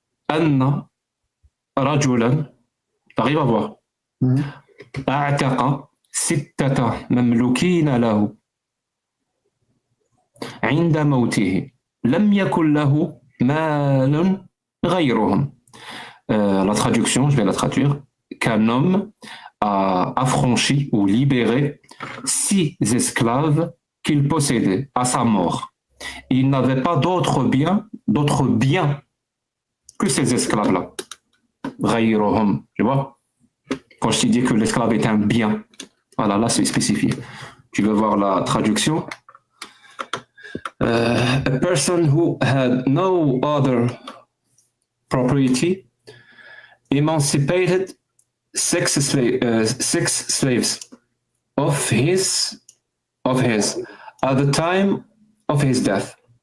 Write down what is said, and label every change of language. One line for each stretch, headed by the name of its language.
Arabic: أن رجلا
French: t'arrives à voir
Arabic: أعتق 6 مملوكين له عند موته لم يكن له مال غيرهم.
French: La traduction, je vais la traduire. Qu'un homme a affranchi ou libéré 6 esclaves qu'il possédait à sa mort. Il n'avait pas d'autres biens que ces esclaves-là. غيرهم, tu vois? Quand je te dis que l'esclave est un bien, voilà, là c'est spécifié. Tu veux voir la traduction?
English: A person who had no other property emancipated 6 slaves of his at the time of his death.